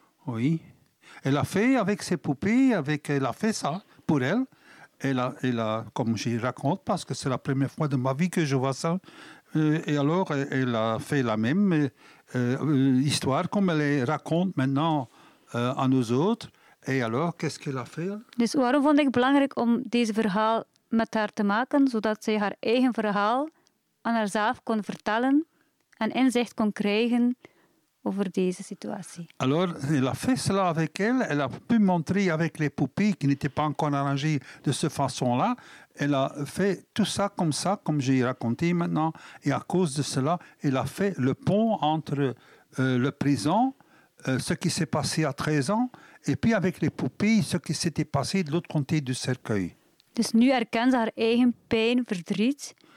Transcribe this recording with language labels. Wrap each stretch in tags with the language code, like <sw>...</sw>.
<fr>Oui. Elle a fait avec ses poupées, avec, elle a fait ça pour elle. Elle a, comme j'y raconte, parce que c'est la première fois de ma vie que je vois ça. Et alors, elle a fait la même histoire comme elle raconte maintenant à nous autres. Et alors, qu'est-ce qu'elle a fait?</fr> <nl>Dus waarom vond ik belangrijk om deze verhaal met haar te maken, zodat zij haar eigen verhaal aan haarzelf kon vertellen en inzicht kon krijgen over deze situatie.</nl> <fr>Alors, elle a fait cela avec elle. Elle a pu montrer avec les poupées qui n'étaient pas encore arrangées de cette façon-là. Elle a fait tout ça, comme j'ai raconté maintenant. Et à cause de cela, elle a fait le pont entre le présent, ce qui s'est passé à 13 ans, et puis avec les poupées, ce qui s'était passé de l'autre côté du cercueil.</fr> <nl>Dus nu herkent ze haar eigen pijn, verdriet.</nl>